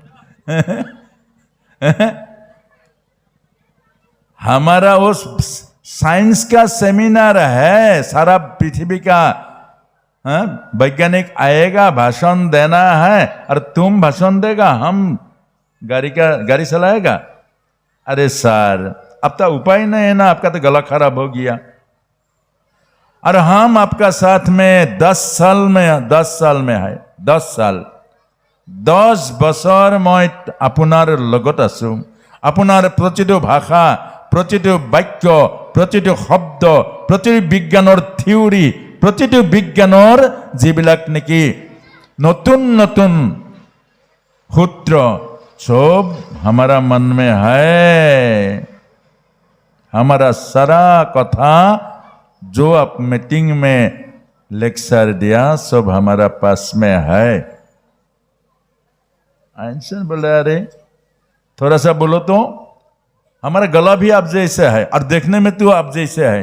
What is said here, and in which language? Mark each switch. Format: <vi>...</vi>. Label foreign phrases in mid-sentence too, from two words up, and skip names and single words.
<hi>हमारा वो साइंस का सेमिनार है, सारा पृथ्वी का वैज्ञानिक आएगा, भाषण देना है, और तुम भाषण देगा, हम गाड़ी चलाएगा। अरे सर, अब तो उपाय नहीं है ना, आपका तो गला खराब हो गया, और हम आपका साथ में 10 साल में है,</hi> <as>10 বছৰ মই আপোনাৰ লগত আছো। আপোনাৰ প্ৰতিটো ভাষা, প্ৰতিটো বাক্য, প্ৰতিটো শব্দ, প্ৰতিটো বিজ্ঞানৰ থিওৰি, প্ৰতিটো বিজ্ঞানৰ যিবিলাক নেকি নতুন নতুন সূত্ৰ,</as> <hi>सब हमारा मन में है। हमारा सारा कथा जो आप मीटिंग में लेक्चर दिया, सब हमारा पास में है। आइंस्टाइन बोले अरे थोड़ा सा बोलो तो, हमारा गला भी आप जैसे है, और देखने में तो आप जैसे है।</hi>